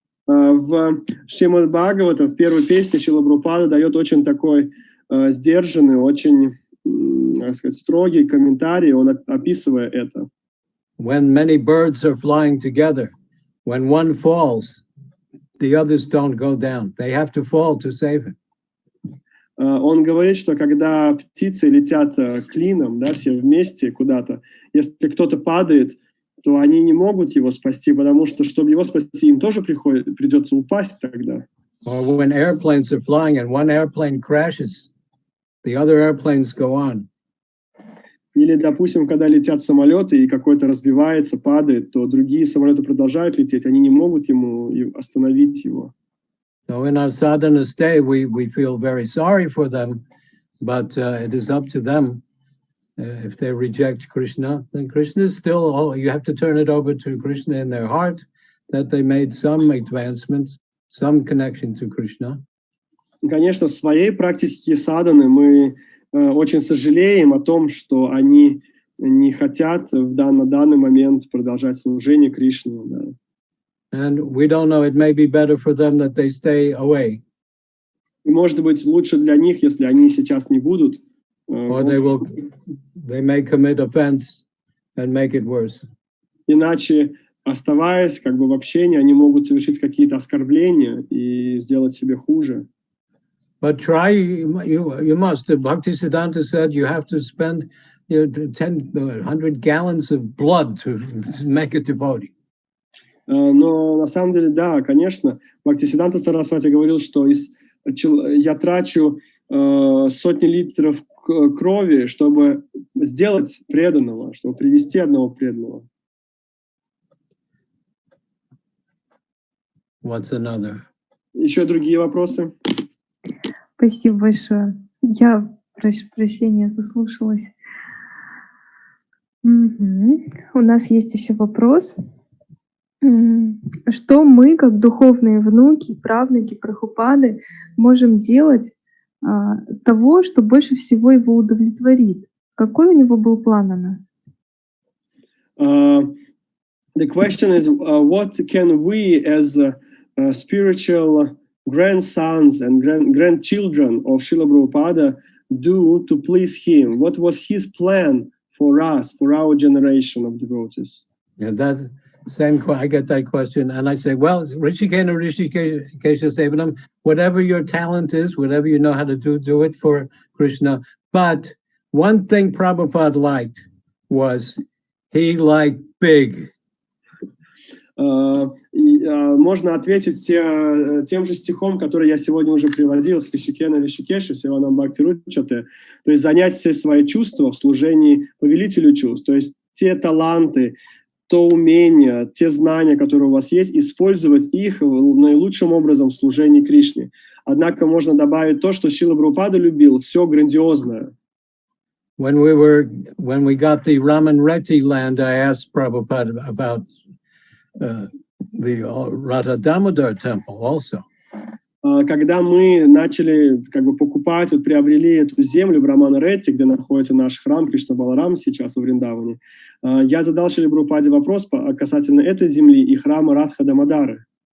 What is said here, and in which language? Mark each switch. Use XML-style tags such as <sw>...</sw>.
<ru>В Шримад Бхагавата, в первой песне, Шрила Прабхупада дает очень такой сдержанный, очень, как сказать, строгий комментарий, он описывая это.</ru> <en>When many birds are flying together, when one falls, the others don't go down. They have to fall to save him.</en> <ru>Он говорит, что когда птицы летят клином, да, все вместе куда-то, если кто-то падает, то они не могут его спасти, потому что, чтобы его спасти, им тоже придется упасть тогда.</ru> <en>Or when airplanes are flying and one airplane crashes, the other airplanes go on.</en> <ru>Или, допустим, когда летят самолеты, и какой-то разбивается, падает, то другие самолеты продолжают лететь, они не могут остановить его.</ru> <en>So in our sadhana stay, we feel very sorry for them, but it is up to them. If they reject Krishna, then Krishna is still, you have to turn it over to Krishna in their heart, that they made some advancements, some connection to Krishna.</en> <ru>И, конечно, в своей практике садханы мы очень сожалеем о том, что они не хотят на данный момент продолжать служение Кришне. Да.</ru> <en>And we don't know, it may be better for them that they stay away.</en> <ru>И может быть лучше для них, если они сейчас не будут.</ru> <en>Or they may commit offense and make it worse.</en> <ru>Иначе, оставаясь как бы в общении, они могут совершить какие-то оскорбления и сделать себе хуже.</ru> <en>But try, you must. Bhaktisiddhanta said you have to spend 100 gallons of blood to make a devotee.</en> <ru>Но на самом деле, да, конечно, Бхактисиддханта Сарасвати говорил, что я трачу сотни литров крови, чтобы сделать преданного, чтобы привести одного преданного.</ru> <en>What's another?</en> <ru>Еще другие вопросы? Спасибо большое. Я, прошу прощения, заслушалась. У нас есть еще вопрос. Что мы, как духовные внуки, правнуки Прабхупады, можем делать того, что больше всего его удовлетворит? Какой у него был план на нас?</ru> <en>The question is, what can we as spiritual grandsons and grandchildren of Srila Prabhupada do to please him? What was his plan for us, for our generation of devotees? Yeah, that same. I get that question, and I say, well,</en> <sa>Rishikena Rishikesha Sevanam,</sa> <en>whatever your talent is, whatever you know how to do it for Krishna. But one thing Prabhupada liked was he liked big.</en> <ru>Можно ответить тем же стихом, который я сегодня уже приводил, Ришикена Ришикеша, Севанам Бхакти Ручате, то есть занять все свои чувства в служении повелителю чувств, то есть те таланты, то умения, те знания, которые у вас есть, использовать их наилучшим образом в служении Кришне. Однако можно добавить то, что Шрила Прабхупада любил, все грандиозное.</ru> <en>When we got the Raman Reti land, I asked Prabhupada about the Radha Damodar temple also.</en> <ru>Когда мы начали как бы покупать, приобрели эту землю в Рамана-Ретти, где находится наш храм Кришна Баларам сейчас во Вриндаване, я задал Шриле Прабхупаде вопрос касательно этой земли и храма Радха Дамодары.</ru>